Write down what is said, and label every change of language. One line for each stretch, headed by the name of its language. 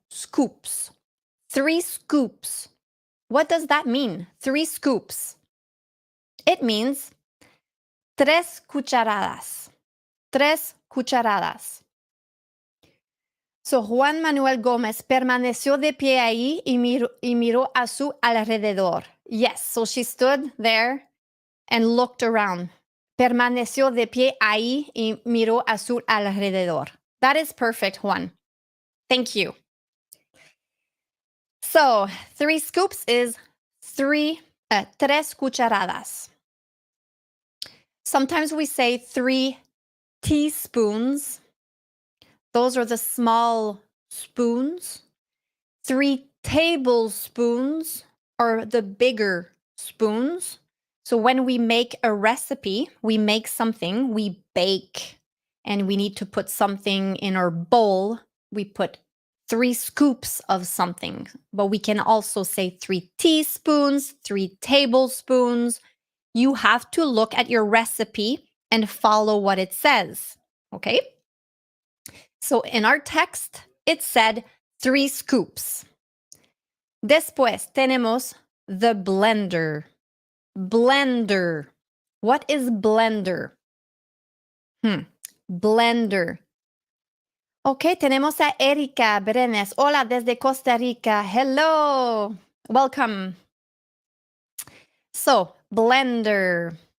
English: Scoops. 3 scoops. What does that mean? 3 scoops. It means 3 cucharadas. 3 cucharadas.
Spanish: So Juan Manuel Gómez permaneció de pie ahí y miró a su alrededor.
English: Yes, so she stood there and looked around.
Spanish: Permaneció de pie ahí y miró a su alrededor.
English: That is perfect, Juan. Thank you. So 3 scoops is
Spanish: tres cucharadas.
English: Sometimes we say 3 teaspoons. Those are the small spoons. 3 tablespoons are the bigger spoons. So when we make a recipe, we make something, we bake, and we need to put something in our bowl. We put 3 scoops of something, but we can also say 3 teaspoons, 3 tablespoons. You have to look at your recipe and follow what it says, okay? So in our text, it said 3 scoops.
Spanish: Después tenemos
English: the blender. Blender. What is blender? Blender.
Spanish: Okay, tenemos a Erika Brenes. Hola, desde Costa Rica.
English: Hello. Welcome. So, blender.